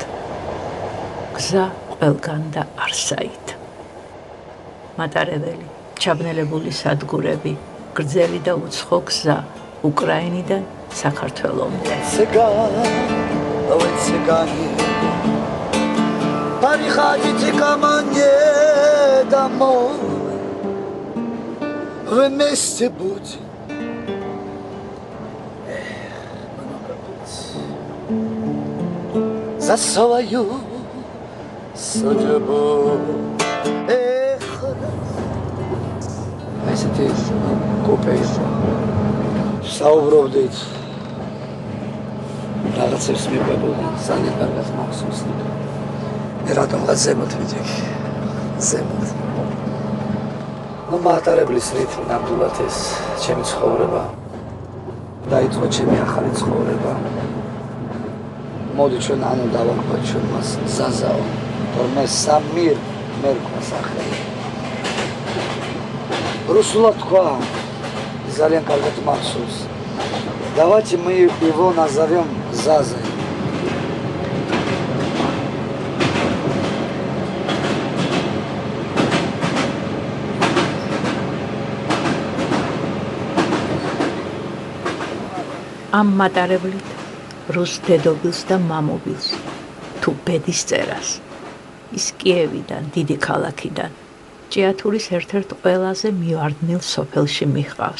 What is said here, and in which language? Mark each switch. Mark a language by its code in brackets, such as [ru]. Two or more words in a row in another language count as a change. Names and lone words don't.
[ka] გზა ყველგან და არსაით. მატარებელი, ჩაბნელებული სადგურები, გრძელი და უცხო გზა უკრაინიდან საქართველომდე. [ru] Цыгане, приходите ко мне домой, вместе будем. За свою судьбу. [ka] ესეთი კოპეის საუბრობდით რაღაცებს მივებოდი ძალიან კარგად მახსოვს მე რატომღაც ზემოთ ვიჯექი ზემოთ ნუ მატარებლის რითმ ნამდვილად ეს ჩემი ცხოვრება დაიწყო ჩემი ახალი ცხოვრება მოდი ჩვენ ანუ დავარქვათ ჩვენ მას ზაზაო თორმე სამირ მერქვა სახელი Русулат თქვა ძალიან კარგად მახსოვს. [ru] Давайте мы его назовем Зазой. [ka] ამ მატარებლით რუს დედობილს და მამობილს თუ ბედის წერას ის კიევიდან დიდი ქალაქიდან ჭიათურის ერთ-ერთ ყველაზე მივარდნილ სოფელში მიჰყავს.